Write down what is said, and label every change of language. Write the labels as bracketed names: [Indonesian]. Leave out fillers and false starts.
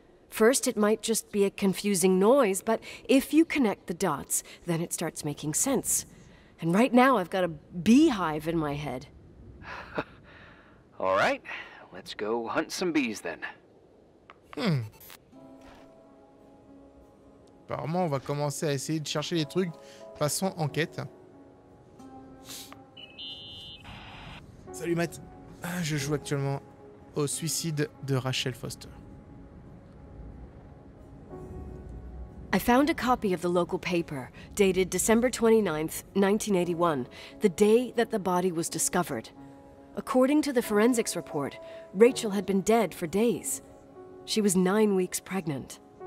[English] First, it might just be a confusing noise, but if you connect the dots, then it starts making sense. And right now, I've got a beehive in my head. All right, let's go hunt some bees then. [French] Apparemment, on va commencer à essayer de chercher les trucs façon enquête. Salut Matt. Je joue actuellement au suicide de Rachel Foster. [English] I found a copy of the local paper, dated December 29th, 1981, the day that the body was discovered. According to the forensics report, Rachel had been dead for days. She was 9 weeks pregnant.